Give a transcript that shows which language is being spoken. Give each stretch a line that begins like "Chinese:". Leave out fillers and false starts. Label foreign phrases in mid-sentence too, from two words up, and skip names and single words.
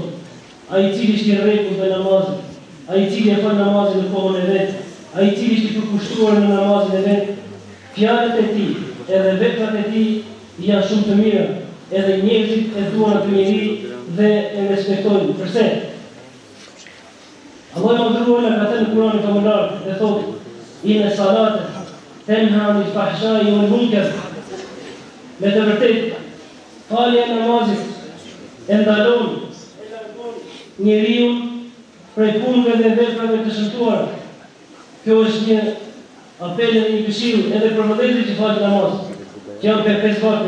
Albanian: Ai i cili është i rregullt me namazin, ai i cili e fal namazin në kohën e vet, ai i cili është i përkushtuar në namazin e vet, fjalët e tij, edhe veprat e tij janë shumë të mira, edhe njerëzit e duan atë njeri dhe e respektojnë. Përse? Allahu i mëdhenuar na ka thënë në Kur'anin famullar dhe thotë:
Arabic: "إن الصلاة تنهى عن الفحشاء والمنكر."
Albanian: Me të vërtetë, falja e namazit e ndalon njeriu prej punëve dhe veprave të shëmtuara. Kjo është një apel dhe një këshill edhe për vëllezërit që falin namaz, që janë për 5 vakte.